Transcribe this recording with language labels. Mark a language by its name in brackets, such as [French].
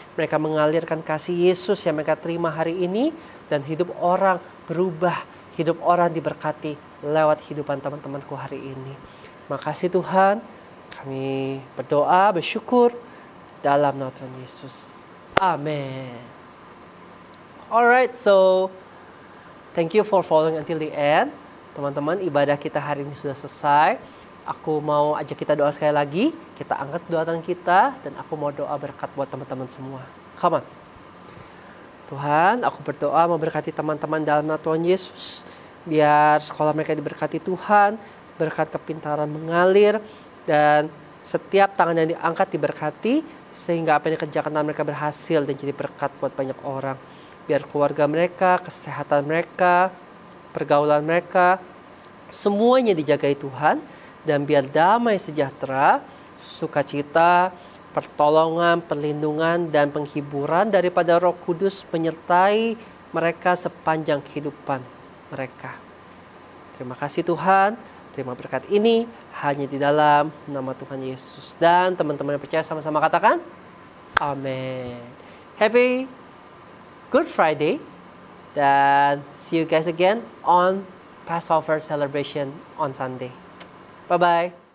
[Indonesian] Mereka mengalirkan kasih Yesus yang mereka terima hari ini dan hidup orang berubah. hidup orang diberkati lewat kehidupan teman-temanku hari ini. Makasih Tuhan, kami berdoa, bersyukur dalam nama Tuhan Yesus. Amin. [English] Alright, so thank you for following until the end. [Indonesian] Teman-teman, ibadah kita hari ini sudah selesai. Aku mau ajak kita doa sekali lagi. Kita angkat doa tangan kita, dan aku mau doa berkat buat teman-teman semua. [English] Come on. [Indonesian] Tuhan, aku berdoa memberkati teman-teman dalam nama Tuhan Yesus. Biar sekolah mereka diberkati Tuhan, berkat kepintaran mengalir, dan setiap tangan yang diangkat diberkati, sehingga apa yang dikerjakan mereka berhasil dan jadi berkat buat banyak orang. Biar keluarga mereka, kesehatan mereka, pergaulan mereka, semuanya dijagai Tuhan. Dan biar damai sejahtera, sukacita, pertolongan, perlindungan, dan penghiburan daripada Roh Kudus menyertai mereka sepanjang kehidupan mereka. Terima kasih Tuhan, terima berkat ini hanya di dalam nama Tuhan Yesus. Dan teman-teman yang percaya sama-sama katakan, amin. [English] Happy Good Friday, [Indonesian] dan [English] see you guys again on Passover celebration on Sunday. Bye-bye.